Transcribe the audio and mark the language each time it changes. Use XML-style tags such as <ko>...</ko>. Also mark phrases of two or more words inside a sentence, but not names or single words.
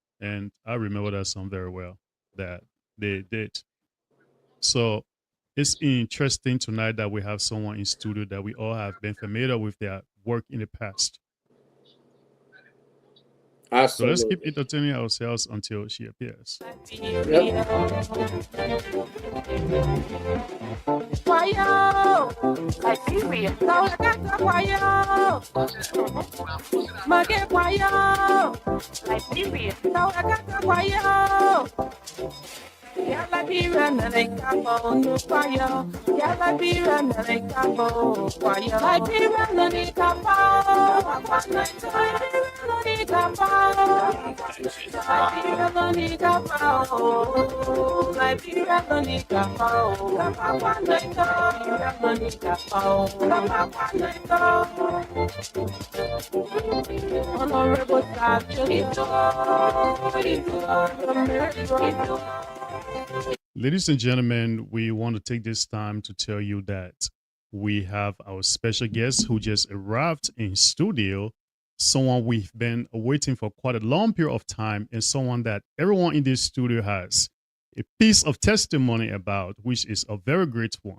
<en>And I remember that song very well that they did. So it's interesting tonight that we have someone in studio that we all have been familiar with their work in the past. So let's keep Absolutely. entertaining ourselves until she appears. Wayo, Liberia. Sawakata wayo, Mage wayo, Liberia. Sawakata wayo. Yalla bira naleka mo no wayo. Yalla bira naleka mo wayo. Liberia naleka mo. Liberia naleka mo. Liberia naleka mo. Liberia naleka mo. Honorable Ladies and gentlemen, we want to take this time to tell you that we have our special guest who just arrived in studio, someone we've been waiting for quite a long period of time, and someone that everyone in this studio has a piece of testimony about, which is a very great one.</en>